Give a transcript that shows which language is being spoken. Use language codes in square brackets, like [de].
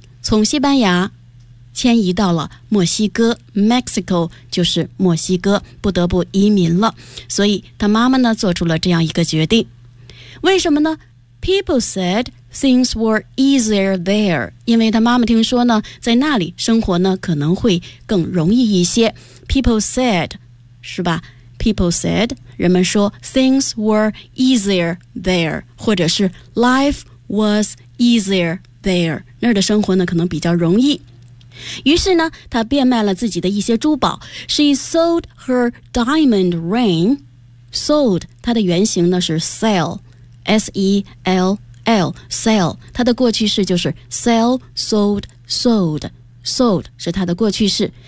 [zh] 从西班牙迁移到了墨西哥， Mexico 就是墨西哥，不得不移民了。所以她妈妈呢做出了这样一个决定。为什么呢？ [en] People said things were easier there. [zh] 因为他妈妈听说呢，在那里生活呢可能会更容易一些。 [en] People said, [zh] 是吧？ [en] People said, [zh] 人们说 [en] things were easier there, [zh] 或者是 [en] life was easier there. [zh] 那儿的生活呢可能比较容易。于是呢，他变卖了自己的一些珠宝。 [en] She sold her diamond ring. Sold, [zh] 它的原型呢是 [en] sell. [zh] S-E-L-L, sell, 它的过去式就是 [en] sell, sold, sold, sold [zh] 是它的过去式。